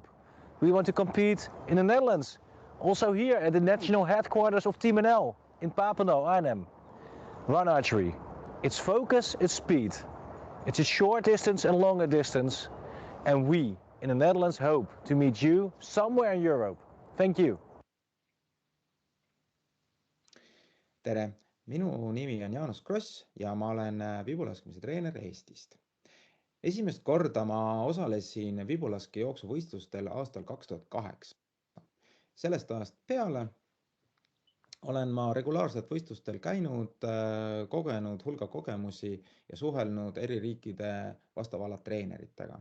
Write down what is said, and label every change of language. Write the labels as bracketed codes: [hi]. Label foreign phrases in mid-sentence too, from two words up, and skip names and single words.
[en] We want to compete in the Netherlands, also here at the national headquarters of Team NL in Papendal, Arnhem. Run-Archery. It's focus, it's speed. It's a short distance and longer distance. And we in the Netherlands hope to meet you somewhere in Europe. Thank you. [et] tere, minu nimi on Jaanus Kross ja ma olen vibulaskmise treener Eestist. Esimest korda ma osalesin vibulaskejooksuvõistlustel aastal 2008. Sellest ajast peale olen ma regulaarselt võistlustel käinud, kogenud hulga kogemusi ja suhelnud eri riikide vastava ala treeneritega.